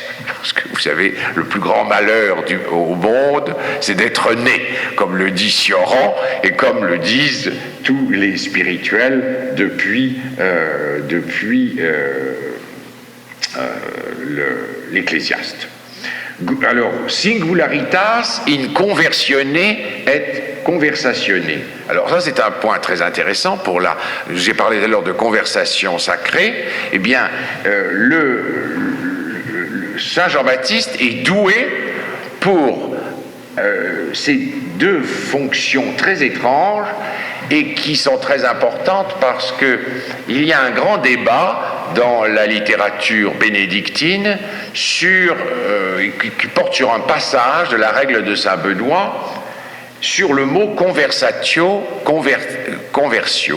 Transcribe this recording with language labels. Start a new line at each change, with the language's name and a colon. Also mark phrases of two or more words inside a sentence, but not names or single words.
French: Parce que vous savez, le plus grand malheur au monde, c'est d'être né, comme le dit Sioran et comme le disent tous les spirituels depuis l'Ecclésiaste. Alors,
Latin: singularitas in conversione et conversatione.
French: Alors ça, c'est un point très intéressant j'ai parlé tout à l'heure de conversation sacrée. Eh bien, Saint Jean-Baptiste est doué pour ces deux fonctions très étranges et qui sont très importantes parce qu'il y a un grand débat dans la littérature bénédictine qui porte sur un passage de la règle de Saint Benoît sur le mot
Latin: conversatio, conversio.